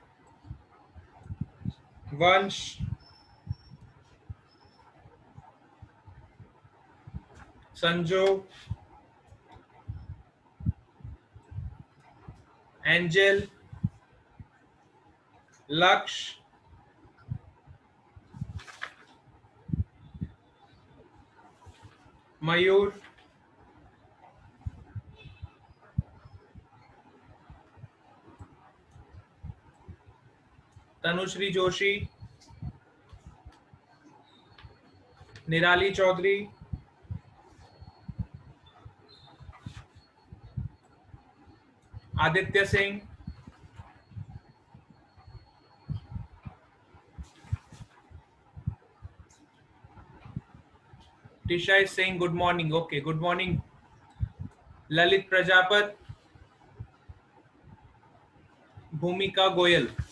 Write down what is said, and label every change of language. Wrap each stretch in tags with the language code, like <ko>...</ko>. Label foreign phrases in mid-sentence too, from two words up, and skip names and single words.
<en>Vansh. Sanjo. Angel. Laksh. Mayur. तनुश्री जोशी. निराली चौधरी. आदित्य सिंह. Tisha is saying good morning. Okay, good morning. Lalit Prajapat. Bhumika Goyal.</en>